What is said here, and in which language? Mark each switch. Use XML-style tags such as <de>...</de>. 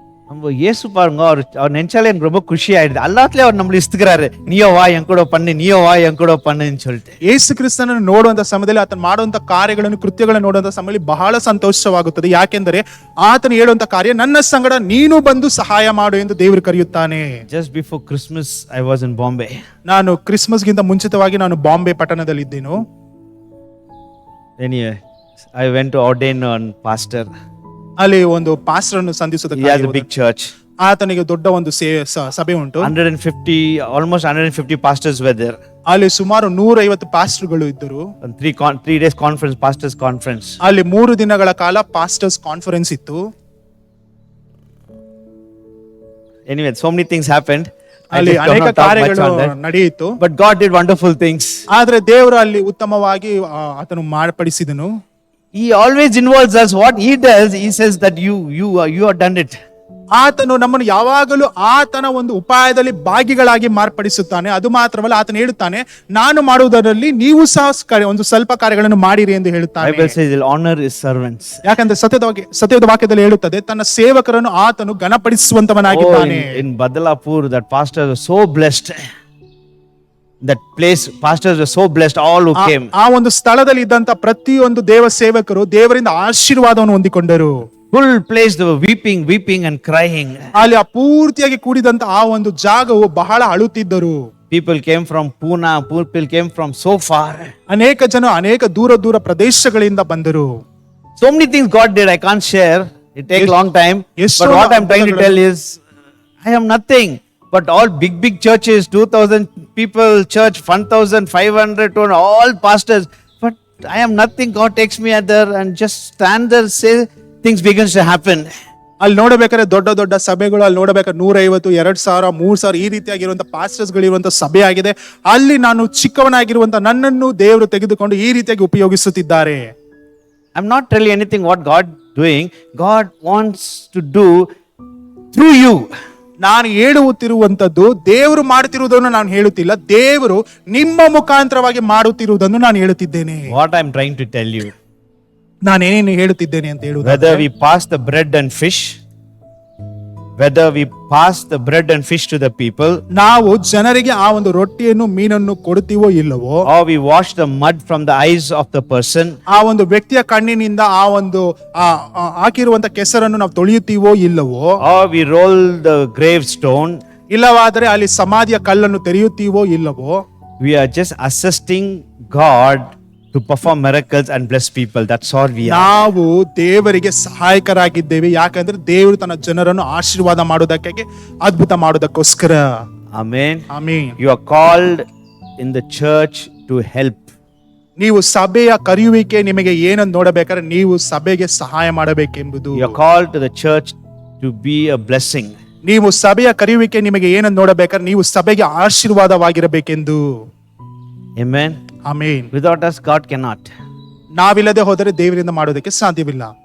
<ta>நம்ம இயேசு பாருங்க, அவர் நினைச்சாலே எனக்கு ரொம்ப குஷி ஆயிடுது. எல்லாத்துலயும் அவர் நம்மள இஸ்துக்கிறாரு, நீயோ வா என் கூட பண்ணு, நீயோ வா என் கூட பண்ணுன்னு சொல்லிட்டு.</ta> <kn>ಯೇಸು ಕ್ರಿಸ್ತನನ್ನು ನೋಡುವಂತ ಸಮಯದಲ್ಲಿ, ಆತನು ಮಾಡುವಂತ ಕಾರ್ಯಗಳನ್ನು, ಕೃತ್ಯಗಳನ್ನು ನೋಡುವಂತ ಸಮಯದಲ್ಲಿ ಬಹಳ ಸಂತೋಷವಾಗುತ್ತದೆ. ಯಾಕೆಂದರೆ ಆತನು ಹೇಳುವಂತ ಕಾರ್ಯ, ನನ್ನ ಸಂಗಡ ನೀನು ಬಂದು ಸಹಾಯ ಮಾಡು ಎಂದು ದೇವರು ಕರೆಯುತ್ತಾನೆ.</kn> <en>Just before Christmas, I was in Bombay.</en> <kn>ನಾನು ಕ್ರಿಸ್ಮಸ್ಗಿಂತ ಮುಂಚಿತವಾಗಿ ನಾನು Bombay ಪಟ್ಟಣದಲ್ಲಿದ್ದೇನು.</kn> <en>Anyway, I went to ordain one pastor.</en> <kn>ಅಲ್ಲಿ ಒಂದು ಪಾಸ್ಟರ್ ಅನ್ನು</kn> <en>He has a</en> <kn>ಸಂಧಿಸುವುದಕ್ಕೆ</kn> <en>big church.</en> <kn>ಆತನಿಗೆ ದೊಡ್ಡ ಒಂದು ಸಭೆ ಉಂಟು.</kn> <en>150, almost 150 pastors were there.</en> <kn>ಅಲ್ಲಿ ಸುಮಾರು 150 ಪಾಸ್ಟರ್ಗಳು ಇದ್ದರು.</kn> <en>And 3 days conference, pastors conference.</en> <kn>ಅಲ್ಲಿ 3 ದಿನಗಳ ಕಾಲ ಪಾಸ್ಟರ್ಸ್ ಕಾನ್ಫರೆನ್ಸ್ ಇತ್ತು.</kn> <en>Anyway, so many things happened. I</en> <kn>ಅಲ್ಲಿ</kn> <en>just</en> <kn>ಅನೇಕ</kn> <en>cannot talk much</en> <kn>ಕಾರ್ಯಗಳು</kn> <en>on that.</en> <kn>ನಡೆಯಿತು.</kn> <en>But God did wonderful things.</en> <kn>ಆದ್ರೆ ದೇವರು ಅಲ್ಲಿ ಉತ್ತಮವಾಗಿ ಆತನು ಮಾರ್ಪಡಿಸಿದನು.</kn> <en>He always involves us. What he does, he says that you have done it.</en> <kn>ಆತನು ನಮ್ಮನ್ನು ಯಾವಾಗಲೂ ಆತನ ಒಂದು ಉಪಾಯದಲ್ಲಿ ಭಾಗಿಗಳಾಗಿ ಮಾರ್ಪಡಿಸುತ್ತಾನೆ. ಅದು ಮಾತ್ರವಲ್ಲ, ಆತನು ಹೇಳುತ್ತಾನೆ, ನಾನು ಮಾಡುವುದರಲ್ಲಿ ನೀವು ಸಹ ಒಂದು ಸ್ವಲ್ಪ ಕಾರ್ಯಗಳನ್ನು ಮಾಡಿರಿ ಎಂದು ಹೇಳುತ್ತಾನೆ.</kn> <en>Bible says he'll honor his servants.</en> <kn>ಯಾಕಂದ್ರೆ ಸತ್ಯದ ವಾಕ್ಯದಲ್ಲಿ ಹೇಳುತ್ತದೆ, ತನ್ನ ಸೇವಕರನ್ನು ಆತನು ಘನಪಡಿಸುವಂತವನಾಗಿದ್ದಾನೆ.</kn> <en>In Badalapur, that pastor was so blessed. That place, pastors were so blessed, all who came.</en> <kn>ಆ ಒಂದು ಸ್ಥಳದಲ್ಲಿ ಇದ್ದಂತ ಪ್ರತಿಯೊಂದು ದೇವ ಸೇವಕರು ದೇವರಿಂದ ಆಶೀರ್ವಾದವನ್ನು ಹೊಂದಿಕೊಂಡರು.</kn> <en>Full place, they were weeping and crying.</en> <kn>ಅಲ್ಲಿ ಪೂರ್ತಿಯಾಗಿ ಕೂಡಿದಂತ ಆ ಒಂದು ಜಾಗವು ಬಹಳ ಅಳುತ್ತಿದ್ದರು.</kn> <en>People came from Pune, people came from so far.</en> <kn>ಅನೇಕ ಜನ ಅನೇಕ ದೂರ ಪ್ರದೇಶಗಳಿಂದ ಬಂದರು.</kn> <en>So many things God did, I can't share. It takes long time. But what I'm trying to tell is, I am nothing. But all big churches, 2,000 people church, 1,500 to all pastors. But I am nothing. God takes me there and just stand there, say things begins to happen.</en> <kn>ಅಲ್ಲಿ ನೋಡಬೇಕಾದ್ರೆ ದೊಡ್ಡ ಸಭೆಗಳು, ಅಲ್ಲಿ ನೋಡಬೇಕಾದ್ರೆ 150, 2,000, 3,000 ಈ ರೀತಿಯಾಗಿರುವಂತ pastors ಗಳಿರುವಂತ ಸಭೆ ಆಗಿದೆ. ಅಲ್ಲಿ ನಾನು ಚಿಕ್ಕವನಾಗಿರುವಂತ ನನ್ನನ್ನು ದೇವರು ತೆಗೆದುಕೊಂಡು ಈ ರೀತಿಯಾಗಿ ಉಪಯೋಗಿಸುತ್ತಿದ್ದಾರೆ.</kn> <en>I'm not telling anything what God doing. God wants to do through you.</en> <kn>ನಾನು ಹೇಳುತ್ತಿರುವಂತದ್ದು ದೇವರು ಮಾಡುತ್ತಿರುವುದನ್ನು ನಾನು ಹೇಳುತ್ತಿಲ್ಲ, ದೇವರು ನಿಮ್ಮ ಮುಖಾಂತರವಾಗಿ ಮಾಡುತ್ತಿರುವುದನ್ನು ನಾನು ಹೇಳುತ್ತಿದ್ದೇನೆ.</kn> <en>What I'm trying to tell you,</en> <kn>ನಾನೇನೇನು ಹೇಳುತ್ತಿದ್ದೇನೆ ಅಂತ ಹೇಳುವುದು,</kn> <en>whether we pass the bread and fish, whether we pass the bread and fish to the people,</en> <kn>ನಾವು ಜನರಿಗೆ ಆ ಒಂದು ರೊಟ್ಟಿಯನ್ನು ಮೀನನ್ನು ಕೊಡ್ತೀವೋ ಇಲ್ಲವೋ,</kn> <en>or we wash the mud from the eyes of the person,</en> <kn>ಆ ಒಂದು ವ್ಯಕ್ತಿಯ ಕಣ್ಣಿನಿಂದ ಆ ಒಂದು ಹಾಕಿರುವಂತ ಕೆಸರನ್ನು ನಾವು ತೊಳೆಯುತ್ತೀವೋ ಇಲ್ಲವೋ,</kn> <en>or we roll the gravestone,</en> <kn>ಇಲ್ಲವಾದರೆ ಅಲ್ಲಿ ಸಮಾಧಿಯ ಕಲ್ಲನ್ನು ತೆರೆಯುತ್ತೀವೋ ಇಲ್ಲವೋ,</kn> <en>we are just assisting God to perform miracles and bless people. That's all we are.</en> <kn>ನಾವು ದೇವರಿಗೆ ಸಹಾಯಕರಾಗಿದ್ದೇವೆ. ಯಾಕಂದ್ರೆ ದೇವರು ತನ್ನ ಜನರನ್ನು ಆಶೀರ್ವಾದ ಮಾಡೋದಕ್ಕಾಗಿ, ಅದ್ಭುತ ಮಾಡೋದಕ್ಕೋಸ್ಕರ.</kn> <en>Amen.</en> <kn>Amen.</kn> <en>You are called in the church to help.</en> <kn>ನೀವು ಸಭೆಯ ಕರೆಯುವಿಕೆ ನಿಮಗೆ ಏನನ್ನು ನೋಡಬೇಕಾದ್ರೆ ನೀವು ಸಭೆಗೆ ಸಹಾಯ ಮಾಡಬೇಕೆಂಬುದು.</kn> <en>You are called to the church to be a blessing.</en> <kn>ನೀವು ಸಭೆಯ ಕರೆಯುವಿಕೆ ನಿಮಗೆ ಏನನ್ನು ನೋಡಬೇಕಾದ್ರೆ ನೀವು ಸಭೆಗೆ ಆಶೀರ್ವಾದವಾಗಿರಬೇಕೆಂದು.</kn> <en>Amen.</en> <kn>Amen.</kn> <en>Without us, God cannot.</en> <kn>ನಾವಿಲ್ಲದೆ ಹೋದರೆ ದೇವರಿಂದ ಮಾಡೋದಕ್ಕೆ ಸಾಧ್ಯವಿಲ್ಲ.</kn>